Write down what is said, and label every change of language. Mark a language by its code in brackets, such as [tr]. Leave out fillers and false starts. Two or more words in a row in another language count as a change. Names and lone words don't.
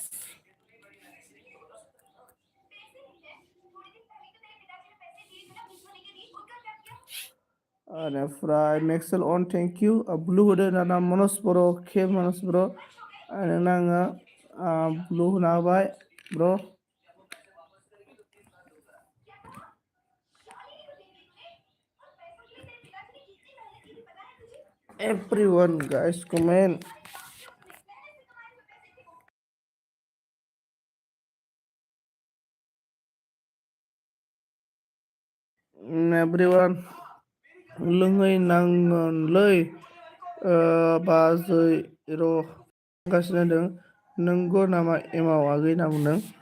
[brx] बेनिफ्राय मेक्सेल अन [en] thank you. [brx] ब्लु होदो दाना मनज बर' के मनज बर' नोंनो आङो ब्लु होना होबाय ब्र'। [en] Everyone guys comment. [brx] Everyone लोङै नांगोनलै बाजै र' गासिनो दं नंगौ नामा एमाव आगै होनना बुंदों।